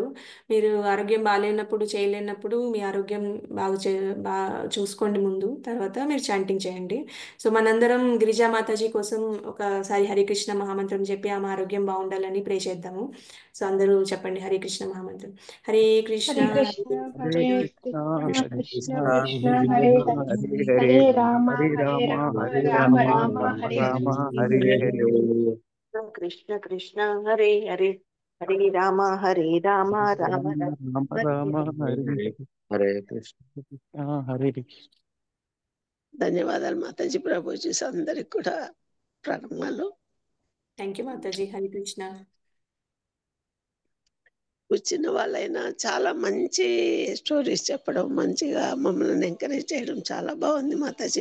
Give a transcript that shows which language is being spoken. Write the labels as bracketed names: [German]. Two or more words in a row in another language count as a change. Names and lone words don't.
[Telugu] మీరు ఆరోగ్యం బాగాలేనప్పుడు చేయలేనప్పుడు మీ ఆరోగ్యం బాగా చూసుకోండి ముందు, తర్వాత మీరు చాంటింగ్ చేయండి. సో మనందరం గిరిజా మాతాజీ కోసం ఒకసారి హరికృష్ణ మహామంత్రం చెప్పి ఆమె ఆరోగ్యం బాగుండాలని ప్రే చేద్దాము. సో అందరూ చెప్పండి హరే కృష్ణ మహామంత్రం. హరే కృష్ణ హరే కృష్ణ హరే హరే కృష్ణ కృష్ణ హరే కృష్ణ కృష్ణ కృష్ణ కృష్ణ హరే హరే హరే హరే హరే రామ హరే హరే రామ రామ హరే రామ రామ రామ రామ హరే రామ హరే. హరే హరే. కృష్ణ కృష్ణ హరే హరే హరే రామ రామ రామ రామ హరే రామ హరే. హరే హరే హరే కృష్ణ. కృష్ణ హరే కృష్ణ. ధన్యవాదాలు మాతాజీ. ప్రభుజీ అందరికి కూడా ప్రణామాలు. [English] thank you [Telugu] మాతాజీ. హరే కృష్ణ. వచ్చిన వాళ్ళైనా చాలా మంచి స్టోరీస్ చెప్పడం, మంచిగా మమ్మల్ని ఎంకరేజ్ చేయడం చాలా బాగుంది మాతాజీ.